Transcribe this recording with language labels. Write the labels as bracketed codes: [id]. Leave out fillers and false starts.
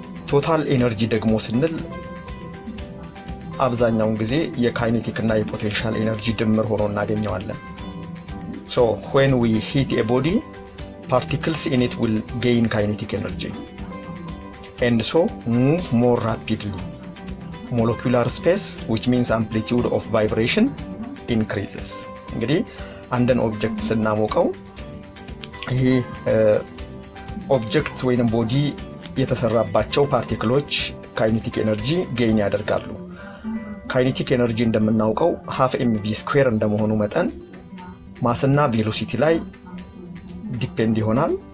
[am] ቶታል ኤነርጂ ደግሞ ስንል አብዛኛውን ጊዜ የካይኔቲክ እና የፖቴንሻል ኤነርጂ ድምር ሆኖ እናገኘዋለን። [en] So when we heat a body, particles in it will gain kinetic energy and so move more rapidly. Molecular space, which means amplitude of vibration, increases. [am] እንግዲህ አንድን ኦብጀክት ስናሞቀው ይሄ ኦብጀክት ወይንም ቦዲ የተሰራባቸው ፓርቲክሎች ካይኔቲክ ኤነርጂ ጌይን ያደርጋሉ። ካይኔቲክ ኤነርጂ እንደምናውቀው half mv ስኩዌር እንደመሆኑ መጠን ማስና ቬሎሲቲ ላይ ዲፔንድ ይሆናል።